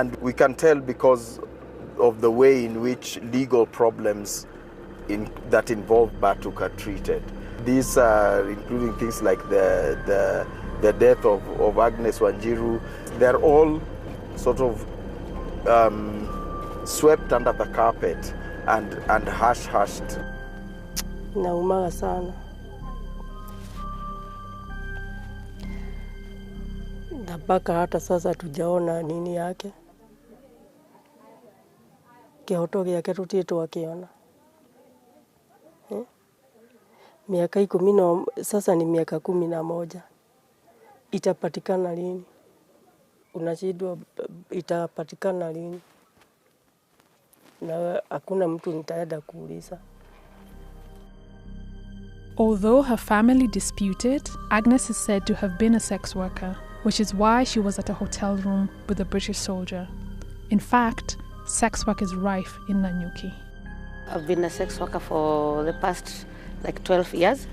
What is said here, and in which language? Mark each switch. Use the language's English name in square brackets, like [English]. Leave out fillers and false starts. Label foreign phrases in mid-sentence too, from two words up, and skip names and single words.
[English] And we can tell because of the way in which legal problems that involve Batuk are treated. These are including things like the death of Agnes Wanjiru. They're all sort of swept under the carpet and hush-hushed. [Swahili] Naumaga sana. Na mpaka hata sasa tujaona nini yake. [Kikuyu] Kĩhoto gĩake tũtirĩ twakiona. [Swahili] Miaka 10 sasa ni miaka 11. Itapatikana lini? Unashindwa itapatikana lini? Na hakuna mtu nitaenda kuuliza. [English] Although her family disputed, Agnes is said to have been a sex worker, which is why she was at a hotel room with a British soldier. In fact, sex work is rife in Nanyuki. I've been a sex worker for the past 12 years.